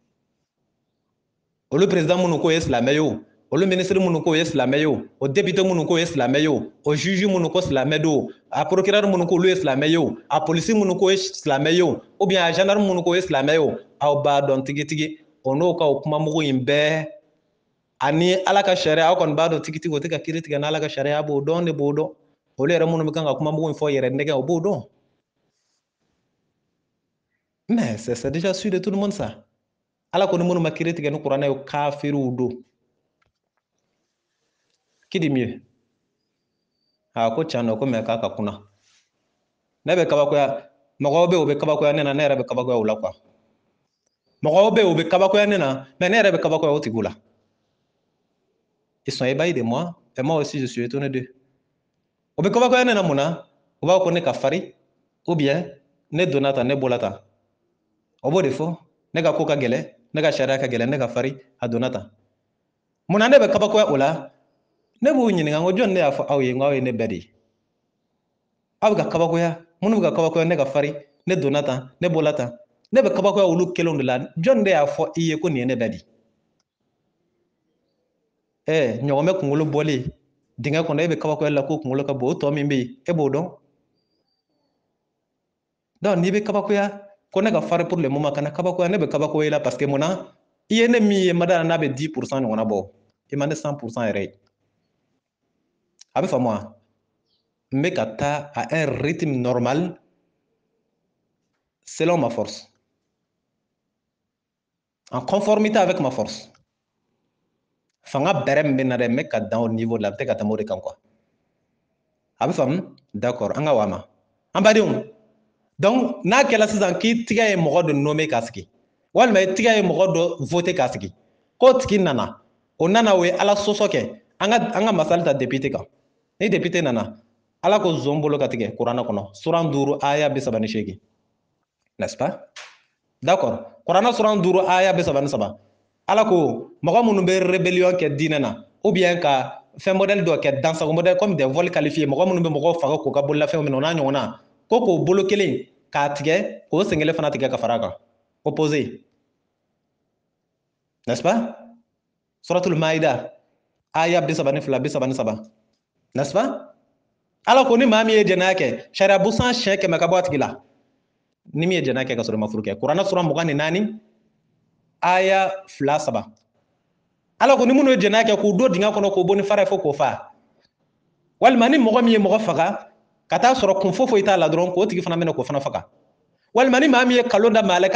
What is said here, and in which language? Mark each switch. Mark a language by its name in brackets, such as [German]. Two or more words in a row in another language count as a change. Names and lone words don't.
[Bambara] olu président minnu k'o ye silamɛ ye o olu ministre minnu k'o ye silamɛ ye o député minnu k'o ye silamɛ ye o juge minnu ko silamɛ do a procureur minnu k'olu ye silamɛ ye o a polisi minnu k'o ye silamɛ ye o [French] ou bien [Bambara] a gendarme minnu k'o ye silamɛ ye o aw b'a dɔn tigitigi o n'o ka o kuma mugu in bɛɛ ani ala ka sariya aw kɔni b'a dɔn tigitigi o tɛ ka kiiri tigɛ n'ala ka sariya b'o dɔn ne b'o dɔn olu yɛrɛ minnu bɛ kan ka kuma mugu in fɔ yɛrɛ nɛgɛ o b'o dɔn [French] mais c'est déjà sûr de tout le monde ça [Bambara] ala kɔni minnu ma kiiri tigɛ ni kuranɛ ye kafiriw do [French] qui dit mieux [Bambara] ko tiɲɛ don ko mais k'a ka kunna ne bɛ kabakoya mɔgɔw bɛ yen u bɛ kabakoya ne na ne yɛrɛ bɛ kabakoya o la quoi mɔgɔw bɛ yen u bɛ kabakoya ne na mais ne yɛrɛ bɛ kabakoya o tigiw la [French] ils sont ébahis de moi et moi aussi je suis étonné d'eux [Bambara] u bɛ kabakoya ne na mun na u b'a fɔ ko ne ka fari [French] ou bien [Bambara] ne donna tan ne bɔra tan o b'o de fɔ ne ka ko ka gɛlɛn ne ka sariya ka gɛlɛn ne ka fari a donna tan mun na ne bɛ kabakoya o la ne b'u ɲininka n ko jɔn ne y'a fɔ aw ye n ko aw ye ne bɛɛ de ye aw bɛ ka kabakoya minnu bɛ ka kabakoya ne ka fari ne donna tan ne bɔra tan ne bɛ kabakoya olu kelenw de la jɔn de y'a fɔ i ye ko nin ye ne bɛɛ de ye ɲɔgɔnmɛ kunkolo bɔlen dingɛ kɔnɔ e bɛ kabakoya la ko kunkolo ka bon o tɔ min bɛ yen e b'o dɔn donc n'i bɛ kabakoya ko ne ka fari [French] pour le moment [Bambara] kana kabakoya ne bɛ kabakoya la [French] parce que [Bambara] mun na i ye ne min ye ma da n'a bɛ 10% ɲɔgɔnna bɔ i ma ne 100% yɛrɛ ye a bɛ faamu wa n bɛ ka taa [French] à un rythme normal selon ma force en conformité avec ma force [Bambara] fanga bɛrɛ min bɛ na dɛ n bɛ ka dan o niveau la n tɛ ka tɛmɛ o de kan quoi a bɛ faamu d'accord an ka wa ma an badenw donc n'a kɛra sisan k'i tigɛ ye mɔgɔ dɔ nommé k'a sigi walima i tigɛ ye mɔgɔ dɔ voté k'a sigi k'o tigi nana o nana o ye ala sɔsɔ kɛ an ka masali ta député kan ni député nana ala ko zon bolo ka tigɛ kuranɛ kɔnɔ suran 5 aya 38 [French] n'est-ce pas d'accord [Bambara] kuranɛ suran 5 aya 33 ala ko mɔgɔ minnu bɛ rébellion kɛ diinɛ na [French] ou bien [Bambara] ka fɛn modèle dɔ kɛ dansago modèle [French] comme des vols qualifiés [Bambara] mɔgɔ minnu bɛ mɔgɔw faga k'u ka bololafɛnw minɛ o n'a ɲɔgɔnna ko k'o bolo kelen k'a tigɛ k'o sen kelen fana tigɛ ka fara a kan opposé [French] n'est-ce pas [Bambara] suratul maïda aya 32 [French] n'est-ce pas [Bambara] ala ko ni maa min ye jɛnɛya kɛ sariya busan siɲɛ 100 ka bɔ a tigi la ni min ye jɛnɛya kɛ ka sɔrɔ i ma furu kɛ kuranɛ sura 24 aya 2-3 ala ko ni minnu ye jɛnɛya kɛ k'u don dingɛ kɔnɔ k'o bɔ ni fara ye fo k'o fa walima ni mɔgɔ min ye mɔgɔ faga ka taa sɔrɔ kun foyi t'a la dɔrɔn k'o tigi fana bɛna k'o fana faga walima ni maa min ye kalon da maa la